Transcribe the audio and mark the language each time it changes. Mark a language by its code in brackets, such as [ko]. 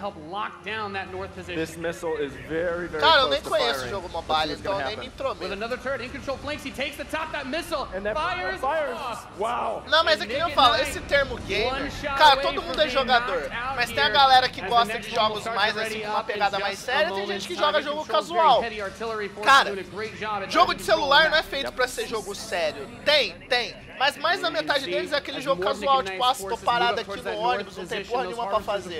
[en] This missile is very, very [pt] Cara, eu nem conheço o jogo mobile, então nem me intrometo. [en] With another turret, In Control flanks, he takes the top, that missile, fires. Wow. [pt] Não, mas é que nem eu falo, esse termo gamer, cara, todo mundo é jogador, mas tem a galera que gosta de jogos mais assim, com uma pegada mais séria, tem gente que joga jogo casual. Cara, jogo de celular não é feito pra ser jogo sério. Tem, mas mais da metade deles é aquele jogo casual, tipo, ah, tô parado aqui no ônibus, não tem porra nenhuma pra fazer.